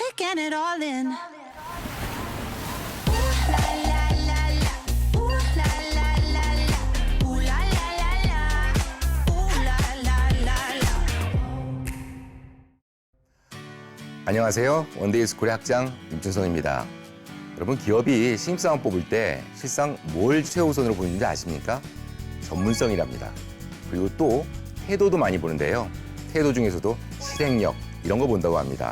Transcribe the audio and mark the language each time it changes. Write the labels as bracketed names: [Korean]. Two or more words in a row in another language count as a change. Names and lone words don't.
[English] taking it all in. Ooh la la la la, ooh la la la la, ooh la la la la, ooh la la la la. [Korean] 안녕하세요. 원데이 스쿨의 학장 임준성입니다. 여러분, 기업이 신입사원 뽑을 때 실상 뭘 최우선으로 보는지 아십니까? 전문성이랍니다. 그리고 또 태도도 많이 보는데요. 태도 중에서도 실행력, 이런 거 본다고 합니다.